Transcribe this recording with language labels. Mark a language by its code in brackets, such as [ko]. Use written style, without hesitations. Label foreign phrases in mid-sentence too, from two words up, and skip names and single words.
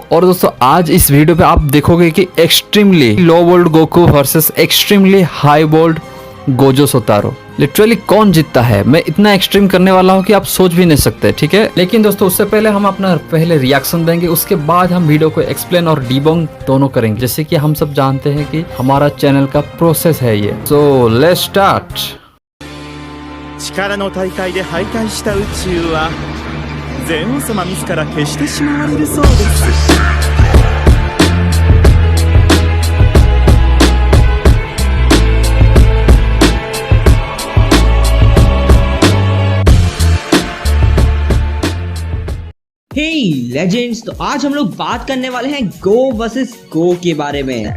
[hi] और दोस्तों आज इस वीडियो पे आप देखोगे कि [en] extremely low volt [hi] गोकू वर्सेस [en] extremely high volt [hi] गोजो सोतारो, लिटरली कौन जीतता है। मैं इतना एक्सट्रीम करने वाला हूं कि आप सोच भी नहीं सकते, ठीक है। लेकिन दोस्तों उससे पहले हम अपना पहले रिएक्शन देंगे, उसके बाद हम वीडियो को एक्सप्लेन और डिबंक दोनों करेंगे। जैसे कि हम सब जानते हैं कि हमारा चैनल का प्रोसेस है ये। [en] so let's start. [ja] 力の大会で敗退した宇宙はゼウス様自ら消してしまわれるそうです。 [hi] हे लेजेंड्स, तो आज हम लोग बात करने वाले हैं गो वर्सेस गो के बारे में।